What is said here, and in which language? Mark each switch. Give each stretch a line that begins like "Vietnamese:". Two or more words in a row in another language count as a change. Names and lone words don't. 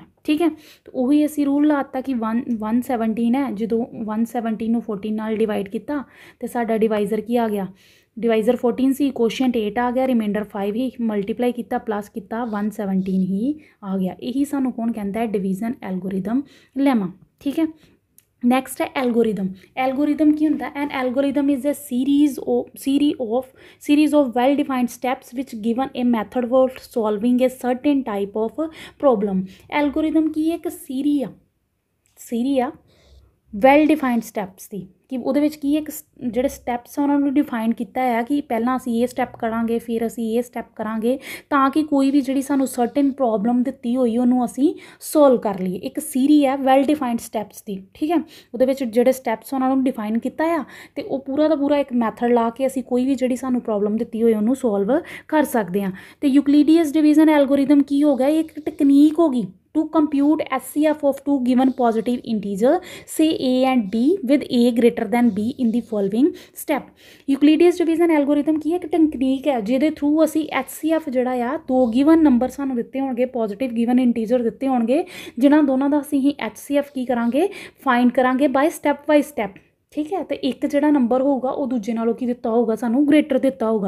Punjabi: ਠੀਕ ਹੈ, ਤਾਂ ਉਹੀ ਅਸੀਂ ਰੂਲ ਲਾਤਾ ਕਿ 117 ਹੈ, ਜਦੋਂ 117 ਨੂੰ 14 ਨਾਲ ਡਿਵਾਈਡ ਕੀਤਾ ਅਤੇ ਸਾਡਾ ਡਿਵਾਈਜ਼ਰ ਕੀ ਆ ਗਿਆ, ਡਿਵਾਈਜ਼ਰ 14 ਸੀ, ਕੋਸ਼ੀਐਂਟ 8 ਆ ਗਿਆ, ਰਿਮਾਈਂਡਰ 5 ਹੀ, ਮਲਟੀਪਲਾਈ ਕੀਤਾ ਪਲੱਸ ਕੀਤਾ 117 ਹੀ ਆ ਗਿਆ। ਇਹੀ ਸਾਨੂੰ ਕੌਣ ਕਹਿੰਦਾ ਹੈ,
English: division algorithm lemma.
Punjabi: ਠੀਕ ਹੈ, ਨੈਕਸਟ ਹੈ ਐਲਗੋਰਿਦਮ ਕੀ ਹੁੰਦਾ,
English: an algorithm is a series of well defined steps which given a method for solving a certain type of problem।
Punjabi: ਐਲਗੋਰਿਦਮ ਕੀ ਇੱਕ ਸੀਰੀ ਆ
English: well defined steps
Punjabi: ਦੀ, ਕਿ ਉਹਦੇ ਵਿੱਚ ਕੀ ਇੱਕ ਜਿਹੜੇ ਸਟੈਪਸ ਆ ਉਹਨਾਂ ਨੂੰ ਡਿਫਾਈਨ ਕੀਤਾ ਹੈ ਕਿ ਪਹਿਲਾਂ ਅਸੀਂ ਇਹ ਸਟੈਪ ਕਰਾਂਗੇ, ਫਿਰ ਅਸੀਂ ਇਹ ਸਟੈਪ ਕਰਾਂਗੇ, ਤਾਂ ਕਿ ਕੋਈ ਵੀ ਜਿਹੜੀ ਸਾਨੂੰ
English: certain problem
Punjabi: ਦਿੱਤੀ ਹੋਈ ਉਹਨੂੰ ਅਸੀਂ ਸੋਲਵ ਕਰ ਲਈਏ। ਇੱਕ ਸੀਰੀ ਹੈ
English: well defined steps
Punjabi: ਦੀ। ਠੀਕ ਹੈ, ਉਹਦੇ ਵਿੱਚ ਜਿਹੜੇ ਸਟੈਪਸ ਉਹਨਾਂ ਨੂੰ ਡਿਫਾਈਨ ਕੀਤਾ ਆ ਅਤੇ ਉਹ ਪੂਰਾ ਦਾ ਪੂਰਾ ਇੱਕ ਮੈਥਡ ਲਾ ਕੇ ਅਸੀਂ ਕੋਈ ਵੀ ਜਿਹੜੀ ਸਾਨੂੰ ਪ੍ਰੋਬਲਮ ਦਿੱਤੀ ਹੋਈ ਉਹਨੂੰ ਸੋਲਵ ਕਰ ਸਕਦੇ ਹਾਂ। ਅਤੇ ਯੂਕਲਿਡੀਅਸ
English: division algorithm
Punjabi: ਕੀ ਹੋ ਗਿਆ, ਇੱਕ ਟੈਕਨੀਕ ਹੋ ਗਈ
English: to compute HCF of two given positive integer say a and b with a greater than b in the following step। Euclidean division algorithm
Punjabi: ਕੀ ਹੈ, ਇੱਕ ਟੈਕਨੀਕ ਹੈ ਜਿਹਦੇ ਥਰੂ ਅਸੀਂ HCF ਜਿਹੜਾ ਆ ਦੋ
English: given number
Punjabi: ਸਾਨੂੰ ਦਿੱਤੇ ਹੋਣਗੇ,
English: positive given integer
Punjabi: ਦਿੱਤੇ ਹੋਣਗੇ, ਜਿਨ੍ਹਾਂ ਦੋਨਾਂ ਦਾ ਅਸੀਂ HCF ਕੀ ਕਰਾਂਗੇ, ਫਾਈਂਡ ਕਰਾਂਗੇ
English: by step.
Punjabi: ਠੀਕ ਹੈ, ਅਤੇ ਇੱਕ ਜਿਹੜਾ ਨੰਬਰ ਹੋਊਗਾ ਉਹ ਦੂਜੇ ਨਾਲੋਂ ਕੀ ਦਿੱਤਾ ਹੋਊਗਾ, ਸਾਨੂੰ ਗ੍ਰੇਟਰ ਦਿੱਤਾ ਹੋਊਗਾ।